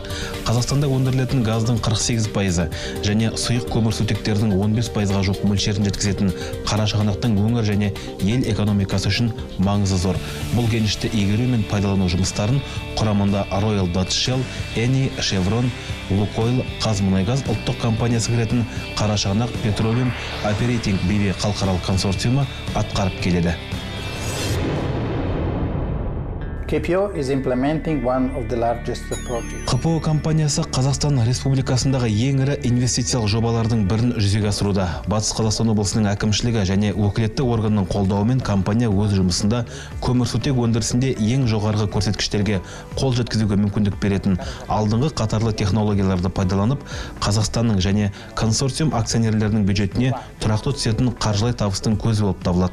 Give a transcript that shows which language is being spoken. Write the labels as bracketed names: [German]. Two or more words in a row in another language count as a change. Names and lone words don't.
[Kazakh] Қазақстанда өндірілетін газдың 48% және сұйық көмірсутектердің 15%-ға жоқ мөлшерін жеткізетін Қарашығанақтың өңір және ел экономикасы үшін маңызы зор. Бұл кенішті игеру мен пайдалану жұмыстарын құрамында Royal Dutch Shell, Eni, Chevron, Lukoil, Қазмұнайгаз ұлттық компаниясы кіретін Қарашығанақ Petroleum Operating BV халықаралық консорциумы атқарып келеді. [English] KPO is implementing one of the largest projects. [Kazakh] КПО компаниясы Қазақстан Республикасындағы ең ірі инвестициялық жобалардың бірін жүзеге асыруда. Батыс Қазақстан облысының әкімшілігі және өкілетті органның қолдауымен компания өз жұмысында көмірсутек өндірісінде ең жоғарғы көрсеткіштерге қол жеткізуге мүмкіндік беретін алдыңғы қатарлы технологияларды пайдаланып, Қазақстанның және консорциум акционерлерінің бюджетіне тұрақты түсетін қаржылай табыстың көзі болып табылады.